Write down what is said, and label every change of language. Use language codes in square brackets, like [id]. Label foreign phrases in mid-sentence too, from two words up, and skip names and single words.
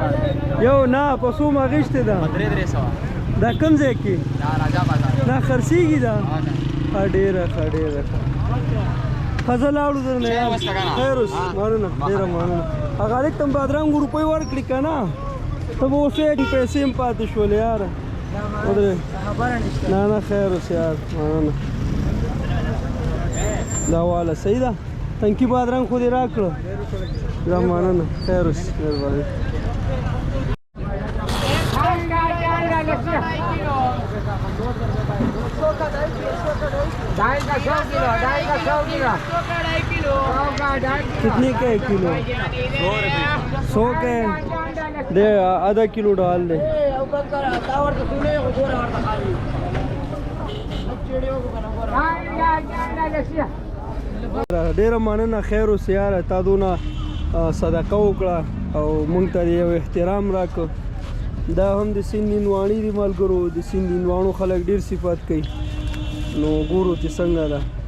[ps] یو نه په څوم اخیستې ده 300 دا کوم ځای کې دا خرڅېږي ده ډېره ښه ښځه لاړو درنه خیر اوس مننه ډېره مننه هغه هلک ته م بادرنګ روپۍ ورکړي که نه ته به اوس پیسې هم پاتې شولې یاره نه خیر اوس یار مننه دا واله صحیح ده تنکی بادرنګ خو دې راکړه دا مننه خیر اوس مهرباني [ur] کتنے کا ہے کلو 100 کا ہے دے آدھا کلو ڈال دے [ps] ډېره مننه خیر اوس یاره تا دونه صدقه وکړه او موږ ته یو احترام راکړه دا هم د سیند هندواڼې دي ملګرو د سیند هندواڼو خلک ډېر صفت کوي نو ګورو چې څنګه ده